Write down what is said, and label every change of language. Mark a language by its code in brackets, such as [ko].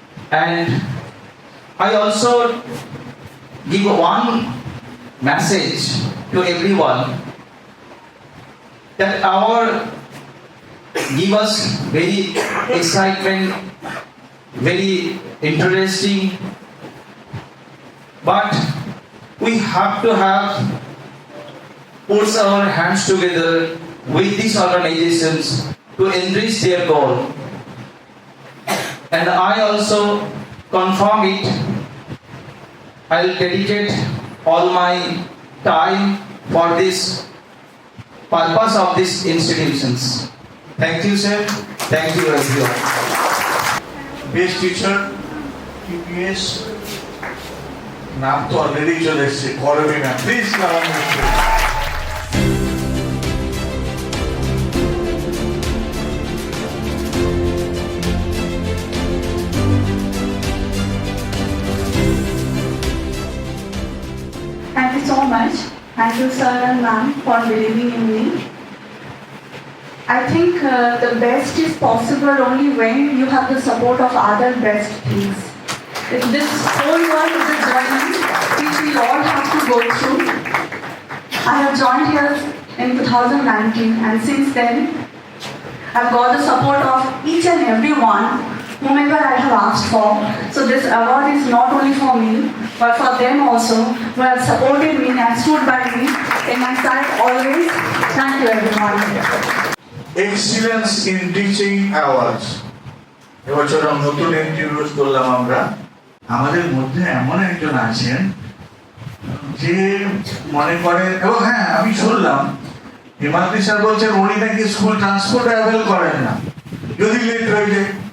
[en] And I also give one message to everyone that our give us very excitement, very interesting, but we have to put our hands together with these organizations to enrich their goal. And I also confirm it. I'll dedicate all my time for this purpose of these institutions. Thank you, sir. Thank you, everyone. Best teacher TPS [bn] নাম তো already চলে এসছে, করবি না please. [en] Thank you so much. Thank you, sir and ma'am, for believing in me. I think the best is possible only when you have the support of other best teams. If this whole world is a journey which we all have to go through. I have joined here in 2019 and since then I've got the support of each and everyone whomever I have asked for. So this award is not only for me but for them also who have supported me and stood by me in my side always. Thank you everyone. Excellence in teaching awards [bn] এবছর নতুন introduce করলাম আমরা। আমাদের মধ্যে এমন একজন আছেন যে মনে করেন, এবং হ্যাঁ আমি শুনলাম হিমাদ্রি স্যার বলছেন উনি নাকি স্কুল ট্রান্সপোর্ট অ্যাভেল করেন না যদি লেট হয়ে যায়।